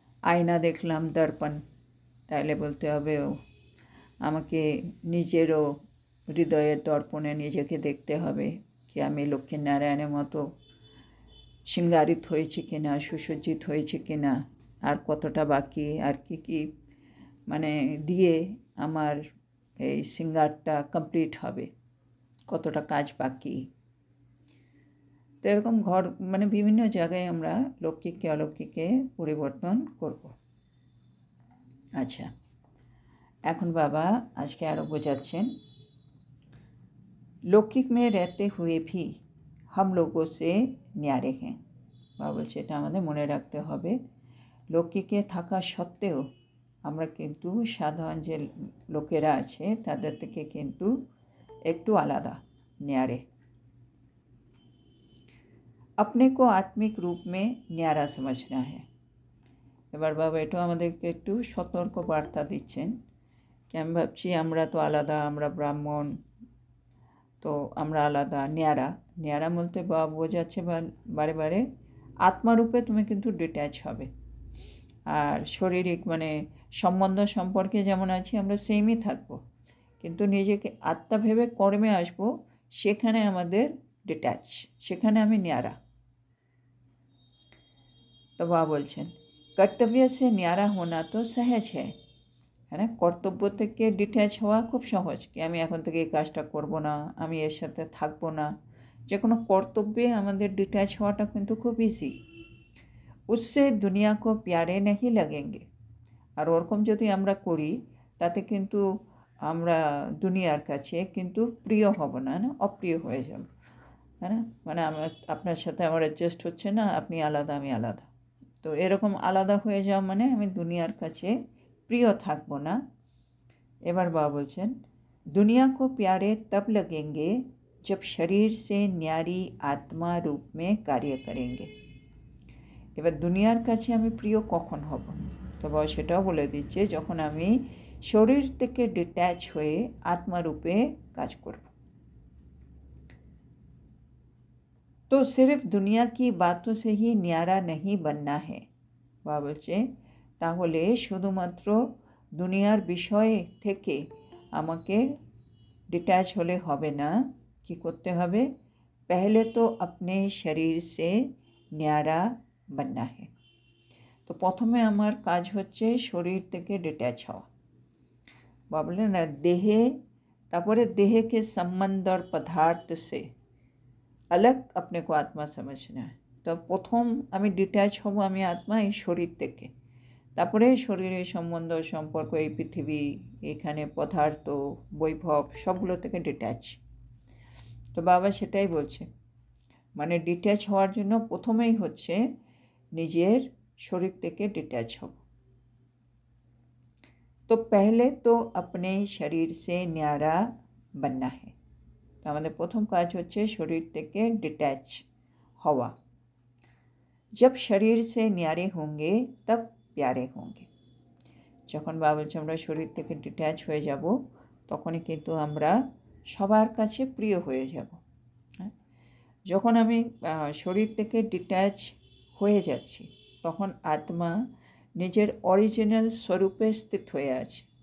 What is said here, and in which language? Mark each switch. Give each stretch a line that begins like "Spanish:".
Bangla: আয়না দেখলাম, দর্পণ, তাহলে বলতে হবে আমাকে নিজেরও হৃদয়ের দর্পণে নিজেকে দেখতে হবে কি আমি লক্ষ্মীনারায়ণের মতো শৃঙ্গারিত হয়েছে কিনা, সুসজ্জিত হয়েছে কিনা, আর কতটা বাকি, আর কি মানে দিয়ে আমার এই শৃঙ্গারটা কমপ্লিট হবে, কতটা কাজ বাকি। তো এরকম ঘর মানে বিভিন্ন জায়গায় আমরা লৌকিককে অলৌকিকে পরিবর্তন করব। আচ্ছা, এখন বাবা আজকে আরও বোঝাচ্ছেন,
Hindi: लौकिक में रहते हुए भी हम लोगों से न्यारे हैं।
Bangla: বাবা বলছে এটা আমাদের মনে রাখতে হবে, লৌকিকে থাকা সত্ত্বেও আমরা কিন্তু সাধারণ যে লোকেরা আছে তাদের থেকে কিন্তু একটু আলাদা, न्यारे।
Hindi: अपने को आत्मिक रूप में न्यारा समझना है।
Bangla: এবার বাবা এটাও আমাদেরকে একটু সতর্ক বার্তা দিচ্ছেন কি আমি ভাবছি আমরা তো আলাদা, আমরা ব্রাহ্মণ, তো আমরা আলাদা, ন্যারা। ন্যারা বলতে বাবা বোঝাচ্ছে বারে বারে আত্মারূপে তুমি কিন্তু ডিট্যাচ হবে। আর শারীরিক মানে সম্বন্ধ সম্পর্কে যেমন আছি আমরা সেমই থাকবো, কিন্তু নিজেকে আত্মা ভেবে কর্মে আসবো, সেখানে আমাদের ডিট্যাচ, সেখানে আমি ন্যারা। তো বাবা বলছেন
Hindi: কর্তব্য সে ন্যারা হোনা তো সহজ হ্যাঁ
Bangla: না, কর্তব্য থেকে ডিট্যাচ হওয়া খুব সহজ, কি আমি এখন থেকে এই কাজটা করব না, আমি এর সাথে থাকবো না, যে কোনো কর্তব্যে আমাদের ডিট্যাচ হওয়াটা কিন্তু খুব ইজি।
Hindi: उससे दुनिया को प्यारे नहीं लगेंगे।
Bangla: আর ওরকম যদি আমরা করি তাতে কিন্তু আমরা দুনিয়ার কাছে কিন্তু প্রিয় হব না, না অপ্রিয় হয়ে যাব, হ্যাঁ না, মানে আমার আপনার সাথে আমার অ্যাডজাস্ট হচ্ছে না, আপনি আলাদা আমি আলাদা, তো এরকম আলাদা হয়ে যাওয়া মানে আমি দুনিয়ার কাছে প্রিয় থাকবো না। এবার বাবা বলছেন
Hindi: दुनिया को प्यारे तब लगेंगे जब शरीर से न्यारी आत्मा रूप में कार्य करेंगे।
Bangla: এবার দুনিয়ার কাছে আমি প্রিয় কখন হব, তো বাবা সেটাও বলে দিচ্ছে যখন আমি শরীর থেকে ডিট্যাচ হয়ে আত্মারূপে কাজ করব।
Hindi: तो सिर्फ दुनिया की बातों से ही न्यारा नहीं बनना है।
Bangla: বাবা বলছে তাহলে শুধুমাত্র দুনিয়ার বিষয় থেকে আমাকে ডিট্যাচ হলে হবে না, কি করতে হবে,
Hindi: पहले तो अपने शरीर से न्यारा बनना है।
Bangla: তো প্রথমে আমার কাজ হচ্ছে শরীর থেকে ডিট্যাচ হওয়া। বাবা বললেন না দেহে, তারপরে দেহকে সম্বন্ধ আর পদার্থ সে
Hindi: अलग अपने को आत्मा समझना है।
Bangla: তো প্রথম আমি ডিট্যাচ হব আমি আত্মা এই শরীর থেকে, তারপরে শরীরের সম্বন্ধ সম্পর্ক, এই পৃথিবী, এখানে পদার্থ বৈভব সবগুলো থেকে ডিট্যাচ। তো বাবা সেটাই বলছে, মানে ডিট্যাচ হওয়ার জন্য প্রথমেই হচ্ছে নিজের শরীর থেকে ডিট্যাচ হব।
Hindi: তো पहले तो अपने शरीर से न्यारा बनना है।
Bangla: তো আমাদের প্রথম কাজ হচ্ছে শরীর থেকে ডিট্যাচ হওয়া।
Hindi: जब शरीर से न्यारे होंगे तब प्यारे होंगे।
Bangla: যখন বাবা বলছে আমরা শরীর থেকে ডিট্যাচ হয়ে যাব তখনই কিন্তু আমরা সবার কাছে প্রিয় হয়ে যাব। যখন আমি শরীর থেকে ডিট্যাচ হয়ে যাচ্ছি তখন আত্মা নিজের অরিজিনাল স্বরূপে স্থিত হয়ে আছে।